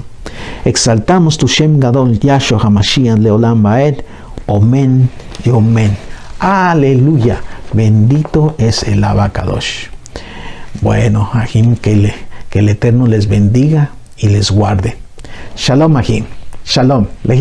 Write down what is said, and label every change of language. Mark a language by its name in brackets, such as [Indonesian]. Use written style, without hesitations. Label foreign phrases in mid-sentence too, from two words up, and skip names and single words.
[Spanish] Exaltamos tu [Hebrew] שם גדול, [Spanish] Yahshua HaMashiach [Hebrew] לעולם ועד. [Spanish] Omen y omen. Aleluya. Bendito es el [Hebrew] אבא קדוש. [Spanish] Bueno, Ajim, que el Eterno les bendiga y les guarde. [Hebrew] שלום, אחים. שלום.